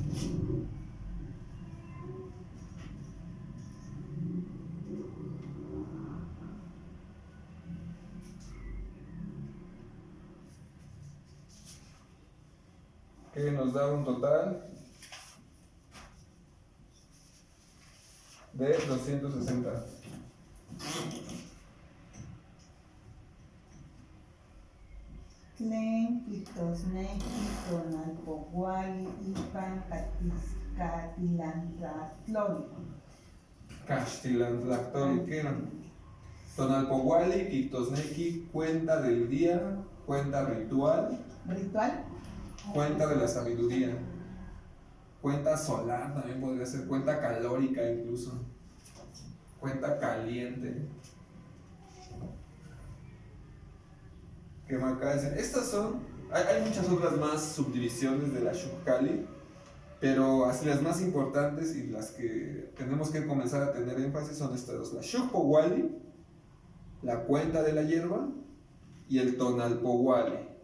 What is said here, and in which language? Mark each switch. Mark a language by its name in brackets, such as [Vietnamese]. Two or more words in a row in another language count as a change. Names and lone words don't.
[Spanish] Que nos da un total de 260. [Nahuatl languages] Tlen, Quitosnequi, Tonalpohuali, Ipan, Catilantlactloli. [Spanish] Castilantlactoli, ¿qué era? [Nahuatl languages] Tonalpohuali, Quitosnequi, [Spanish] cuenta del día, cuenta ritual, ¿Ritual? cuenta de la sabiduría, cuenta solar también podría ser, cuenta calórica incluso, cuenta caliente. Que me acaba de decir, estas son, hay muchas otras más subdivisiones de la Xucali, pero así las más importantes y las que tenemos que comenzar a tener énfasis son estas dos: la Xucpohuali, la cuenta de la hierba, y el Tonalpohuali.